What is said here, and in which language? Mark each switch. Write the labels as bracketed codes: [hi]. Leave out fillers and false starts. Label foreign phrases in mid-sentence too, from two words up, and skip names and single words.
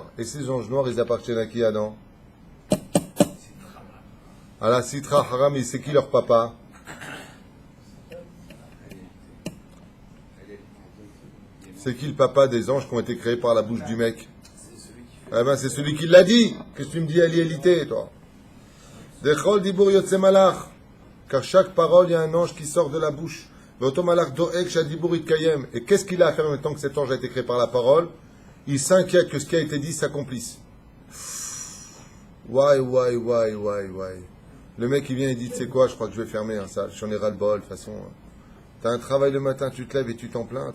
[fr] Et ces anges noirs, ils appartiennent à qui, Adam? À la [he] סטרא אחרא, [fr] et c'est qui leur papa? C'est qui le papa des anges qui ont été créés par la bouche du mec? Eh ben, c'est celui qui l'a dit. Qu'est-ce que tu me dis à l'égalité, toi? [he] דכל דיבור יוצא מלאך. [fr] Car chaque parole, il y a un ange qui sort de la bouche. [he] ואותו מלאך דואג שהדיבור יתקיים. [fr] Et qu'est-ce qu'il a à faire en même temps que cet ange a été créé par la parole? Il s'inquiète que ce qui a été dit s'accomplisse. Why. Le mec, il vient et dit, tu sais quoi, je crois que je vais fermer un salle. J'en ai ras le bol, de toute façon. T'as un travail le matin, tu te lèves et tu t'en plains.